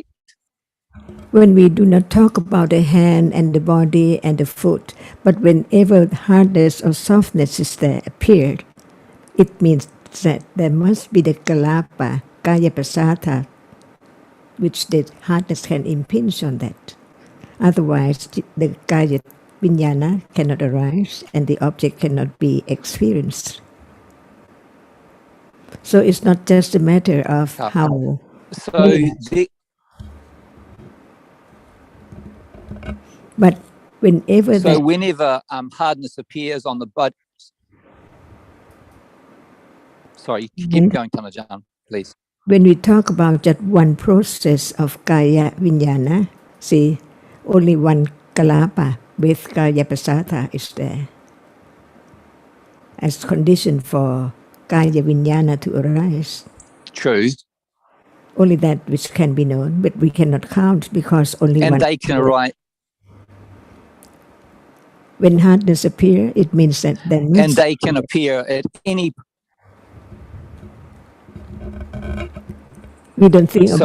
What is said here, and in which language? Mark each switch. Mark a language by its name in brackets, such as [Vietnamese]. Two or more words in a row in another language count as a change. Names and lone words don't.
[English] When we do not talk about the hand and the body and the foot, but whenever hardness or softness is there appeared, it means that there must be the kalapa, [Pali] kaya pasada, [English] which the hardness can impinge on that. Otherwise, the [Pali] kaya vinyana [English] cannot arise and the object cannot be experienced. So it's not just a matter of how. But whenever whenever hardness appears on the body. Sorry, keep going, Tanajan, please. When we talk about just one process of [Pali] kaya vinyana, [English] see, only one kalapa with [Pali] kaya pasada [English] is there as condition for [Pali] kaya vinyana [English] to arise. True. Only that which can be known, but we cannot count because only one. And they can arise. When hardness appear, it means that then. And they can appear at any. We don't think about.